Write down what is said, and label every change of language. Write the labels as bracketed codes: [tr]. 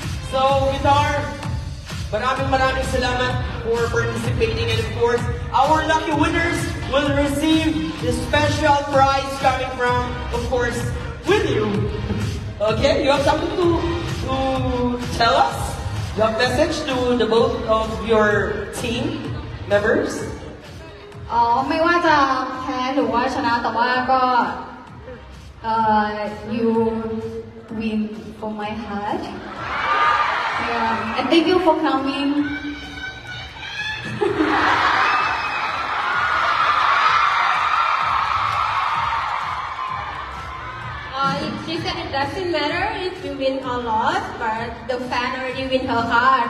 [en] So guitar, [tl] maraming salamat [en] for participating, and of course, our lucky winners will receive the special prize coming from, of course, with you. Okay, you have something to tell us? You have a message to the both of your team members? [th] ไม่ว่าจะแพ้หรือว่าชนะแต่ว่าก็ [en] you win for my heart. Yeah, and thank you for coming. She said it doesn't matter if you win or lost, but the fan already win her heart.